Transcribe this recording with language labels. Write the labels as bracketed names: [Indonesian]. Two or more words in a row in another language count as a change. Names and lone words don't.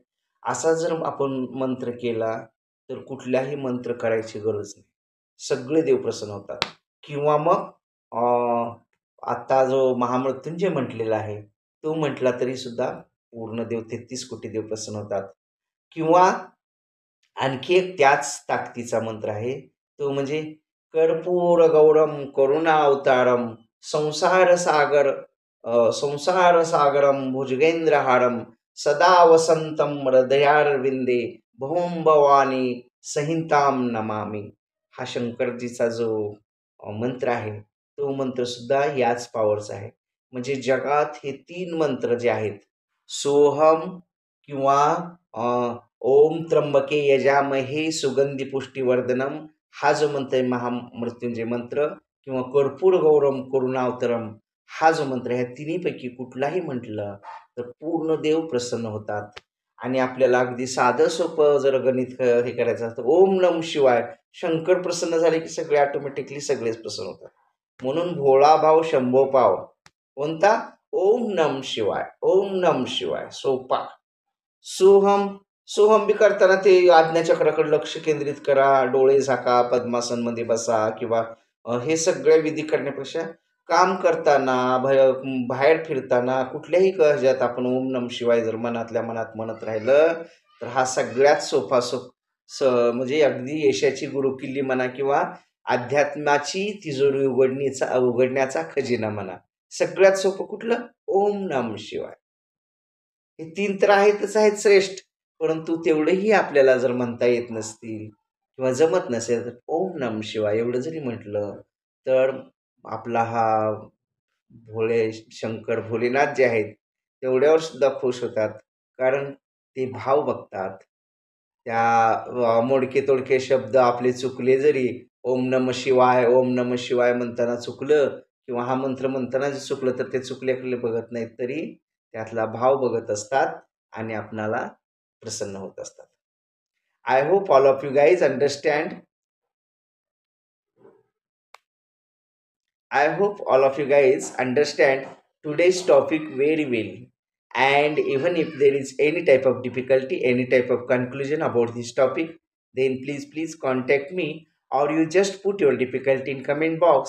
[Marathi] असा जर आपण मंत्र केला तर कुठल्याही मंत्र करायची गरज नाही, सगळे देव प्रसन्न होतात. किंवा मग आता जो महामृत्युंजय म्हटलेला आहे तो म्हटला तरी सुद्धा पूर्ण देव 33 कोटी देव प्रसन्न होतात. किंवा आणखी एक त्याच ताकदीचा मंत्र आहे, तो म्हणजे [Sanskrit] कर्पूर गौरम करुणा अवतारम संसार सागरम भुजगेंद्रहारम सदा वसंतम हृदयारविंदे भौम भवानी संहिताम नमामि. [Marathi] हा शंकरजीचा जो मंत्र आहे, तो मंत्र सुद्धा याच पॉवरचा आहे. म्हणजे जगात हे 3 मंत्र जे आहेत, सोहम किंवा [Sanskrit] ओम त्र्यंबके यजामहे सुगंधी पुष्टिवर्धनम, [Marathi] हा जो मंत्र आहे महामृत्युंजय मंत्र, किंवा [Sanskrit] कर्पूर गौरम करुणावतरम [Marathi] हा जो मंत्र आहे, ह्या तिन्हीपैकी कुठलाही म्हटलं तर पूर्ण देव प्रसन्न होतात. आणि आपल्याला अगदी साधं सोपं जर गणित हे करायचं असतं, [Sanskrit] ओम नम शिवाय, [Marathi] शंकर प्रसन्न झाले की सगळे ऑटोमॅटिकली सगळेच प्रसन्न होतात. म्हणून भोळा भाव शंभो पाव, कोणता? [Sanskrit] ओम नम शिवाय, ओम नम शिवाय, [Marathi] सोपा. सोहम, सोहम बी करताना ते आज्ञाचक्राकडे लक्ष केंद्रित करा, डोळे झाका, पद्मासनमध्ये बसा किंवा हे सगळे विधी करण्यापेक्षा काम करताना, बाहेर फिरताना कुठल्याही ह्याच्यात आपण [Sanskrit] ओम नम शिवाय [Marathi] जर मनातल्या मनात म्हणत राहिलं, तर हा सगळ्यात सोपा म्हणजे अगदी यशाची गुरुकिल्ली म्हणा किंवा अध्यात्माची तिजोरी उघडण्याचा खजिना म्हणा. सगळ्यात सोपं कुठलं? [Sanskrit] ओम नम शिवाय. [Marathi] हे 3 तर आहेतच आहेत श्रेष्ठ. परंतु तेवढेही आपल्याला जर म्हणता येत नसतील किंवा जमत नसेल, तर [Sanskrit] ओम नमः शिवाय [Marathi] एवढं जरी म्हटलं, तर आपला हा भोळे शंकर भोलेनाथ जे आहेत, तेवढ्यावर सुद्धा खुश होतात. कारण ते भाव बघतात. त्या मोडके-तोडके शब्द आपले चुकले जरी, [Sanskrit] ओम नमः शिवाय, ओम नमः शिवाय [Marathi] म्हणताना चुकलं किंवा हा मंत्र म्हणताना जर चुकलं, तर ते चुकले बघत नाहीत, तरी त्यातला भाव बघत असतात आणि आपणाला प्रसन्न होत असतात. [English] I hope all of you guys understand. I hope all of you guys understand today's topic very well. And even if there is any type of difficulty, any type of conclusion about this topic, then please contact me, or you just put your difficulty in comment box.